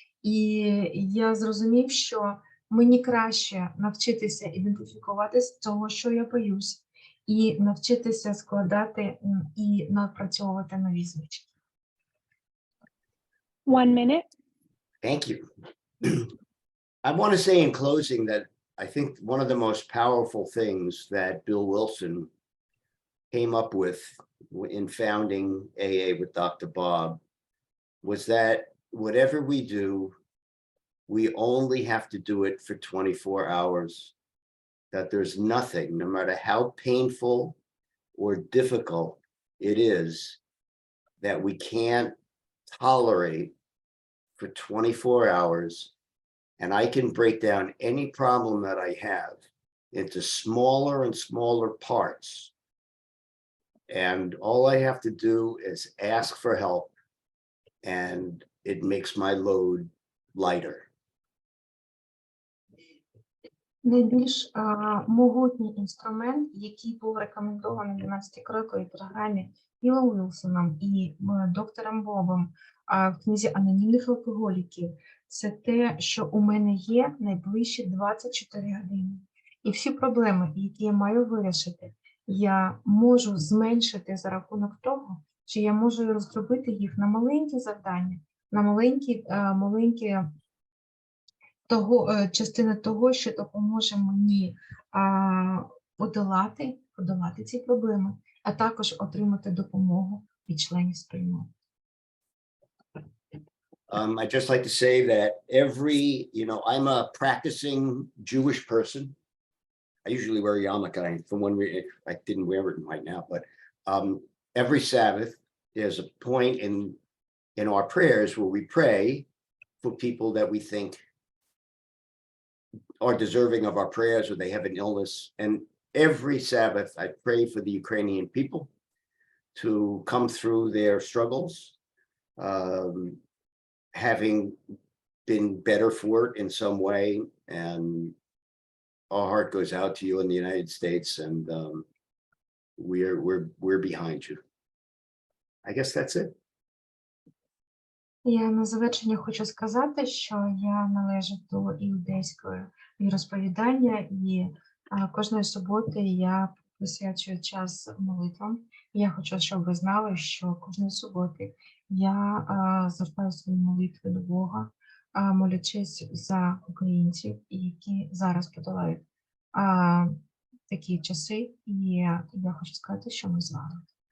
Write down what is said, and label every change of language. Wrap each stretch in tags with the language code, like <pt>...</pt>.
<uk>І я зрозумів, що мені краще навчитися ідентифікувати з того, що я боюсь, і навчитися складати і напрацьовувати нові звички.</uk> <en>1 minute. Thank you. I want to say in closing that I think one of the most powerful things that Bill Wilson came up with in founding AA with Dr. Bob was that whatever we do, we only have to do it for 24 hours, that there's nothing, no matter how painful or difficult it is, that we can't tolerate for 24 hours. And I can break down any problem that I have into smaller and smaller parts. And all I have to do is ask for help, and it makes my load lighter.</en> <uk>Найбільш могутній інструмент, який був рекомендований в 12-кроковій програмі Білом Вілсоном і доктором Бобом в книзі анонімних алкоголіків, це те, що у мене є найближчі 24 години. І всі проблеми, які я маю вирішити, я можу зменшити за рахунок того, що я можу розробити їх на маленькі завдання, на маленькі частини того, що допоможе мені подолати ці проблеми, а також отримати допомогу від членів спільноти.</uk> <en>I'd just like to say that I'm a practicing Jewish person. I usually wear a yarmulke. I didn't wear it right now, but every Sabbath, there's a point in our prayers where we pray for people that we think are deserving of our prayers or they have an illness. And every Sabbath, I pray for the Ukrainian people to come through their struggles, having been better for it in some way. And our heart goes out to you in the United States, and we're behind you. I guess that's it.</en> <uk>Я на завершення хочу сказати, що я належу до іудейського віросповідання, і кожної суботи я присвячую час молитвам. Я хочу, щоб ви знали, що кожної суботи я звертаю свої молитви до Бога, молячись за українців, які зараз подолають такі часи, і я хочу сказати, що ми з вами.</uk>